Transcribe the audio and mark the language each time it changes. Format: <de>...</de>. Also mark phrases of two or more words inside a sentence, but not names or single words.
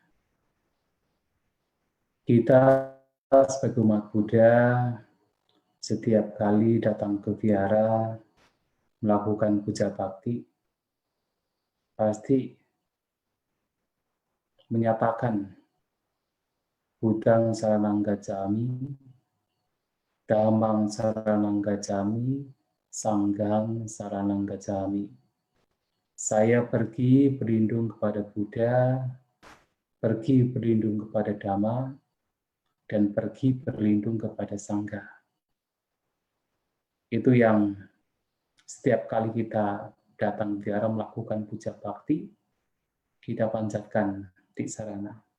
<id>Kita sebagai umat Buddha setiap kali datang ke vihara melakukan puja bakti pasti menyatakan</id> <pi>Buddhang saranang gacchami, Dhammang saranang gacchami, Sanghang saranang gacchami.</pi> <id>Saya pergi berlindung kepada Buddha, pergi berlindung kepada Dhamma, dan pergi berlindung kepada Sangha. Itu yang setiap kali kita datang vihara melakukan puja bakti, kita panjatkan tiksarana.</id>